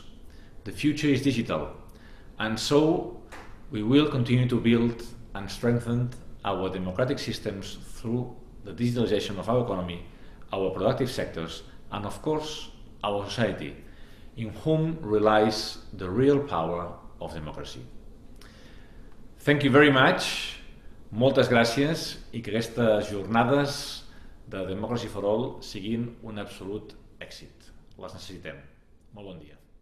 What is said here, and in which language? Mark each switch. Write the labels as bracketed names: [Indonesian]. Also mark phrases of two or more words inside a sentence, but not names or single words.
[English] The future is digital, and so we will continue to build and strengthen our democratic systems through the digitalization of our economy, our productive sectors, and of course, our society, in whom relies the real power of democracy. Thank you very much. [Catalan] Moltes gràcies i que aquestes jornades de Democracy for All siguin un absolut èxit. Les necessitem. Molt bon dia.